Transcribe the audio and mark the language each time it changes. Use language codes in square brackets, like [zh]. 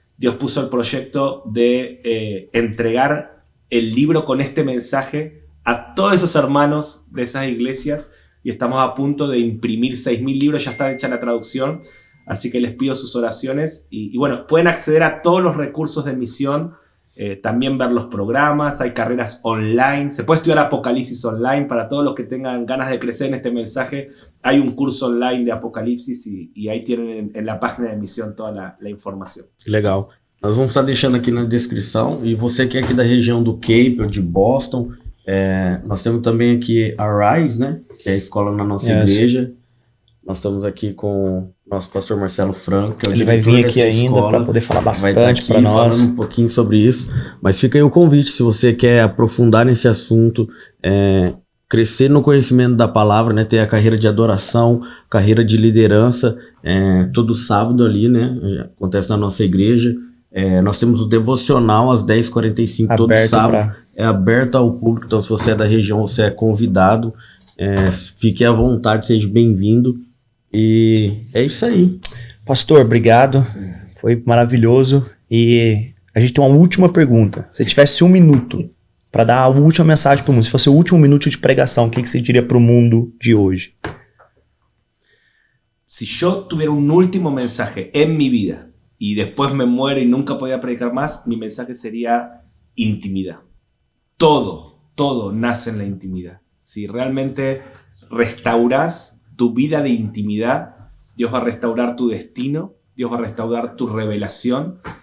[es] Dios puso el proyecto de entregar el libro con este mensaje a todos esos hermanos de esas iglesias y estamos a punto de imprimir 6.000 libros, ya está hecha la traducción, así que les pido sus oraciones y bueno, pueden acceder a todos los recursos de misión, también ver los programas, hay carreras online, se puede estudiar Apocalipsis online para todos los que tengan ganas de crecer en este mensaje, hay un curso online de Apocalipsis y aí tienen en la página de misión toda la informação. [pt] Legal. Nós vamos estar deixando aqui na descrição. E você que é aqui da região do Cape ou de Boston, nós temos também aqui a Rise, né? Que é a escola na nossa igreja. Nós estamos aqui com o nosso pastor Marcelo Franco, que é o Ele vai vir aqui ainda para poder falar bastante para nós. Falando um pouquinho sobre isso. Mas fica aí o convite, se você quer aprofundar nesse assunto, crescer no conhecimento da palavra, né? Ter a carreira de adoração, carreira de liderança, todo sábado ali, né? Acontece na nossa igreja. Nós temos o devocional às 10h45 todo sábado. É aberto ao público, então se você é da região, você é convidado. Fique à vontade, seja bem-vindo. E é isso aí. Pastor, obrigado. Foi maravilhoso. E a gente tem uma última pergunta. Se tivesse 1 minuto para dar a última mensagem para o mundo, se fosse o último minuto de pregação, o que você diria para o mundo de hoje? [es] Si yo tuviera un último mensaje en mi vida y después me muero y nunca podía predicar más, mi mensaje sería intimidad. Todo nace en la intimidad. Si realmente restauras tu vida de intimidad, Dios va a restaurar tu destino, Dios va a restaurar tu revelación.